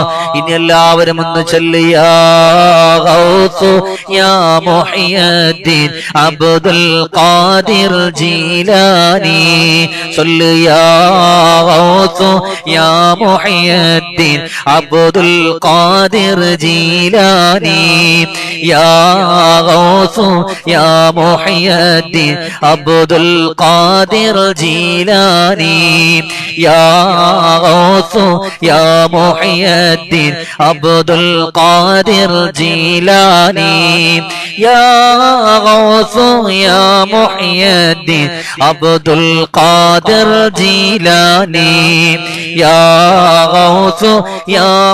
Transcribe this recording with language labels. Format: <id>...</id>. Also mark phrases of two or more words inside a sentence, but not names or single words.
<ml>ഇനി എല്ലാവരും ഒന്ന് ചൊല്ലി,</ml> <ar>يا غوث يا محي الدين عبد القادر جيلاني. ചൊല്ലി, يا غوث يا محي الدين عبد القادر جيلاني. يا غوث يا محي الدين محي الدين عبد القادر جيلاني يا غوث يا محي الدين عبد القادر جيلاني يا غوث يا محي الدين عبد القادر جيلاني يا غوث يا</ar>